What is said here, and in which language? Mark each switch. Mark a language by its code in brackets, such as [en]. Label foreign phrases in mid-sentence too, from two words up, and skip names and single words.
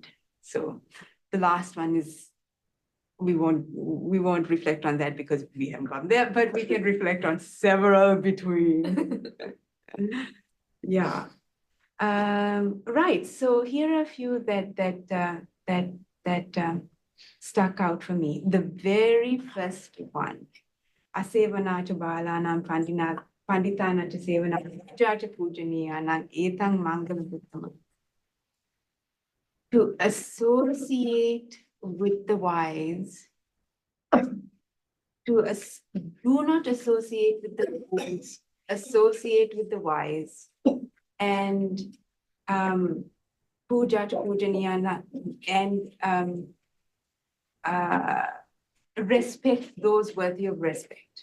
[en] So the last one is, we won't reflect on that because we haven't gone there, but we can reflect on several between. Yeah. Right. So here are a few that stuck out for me. The very first one, [pi] asevana cha balanam panditana cha sevana cha pujaniyanam etang mangala buddham. [en] To associate with the wise, do not associate with the fools, associate with the wise, and puja to pujaniyana, and respect those worthy of respect.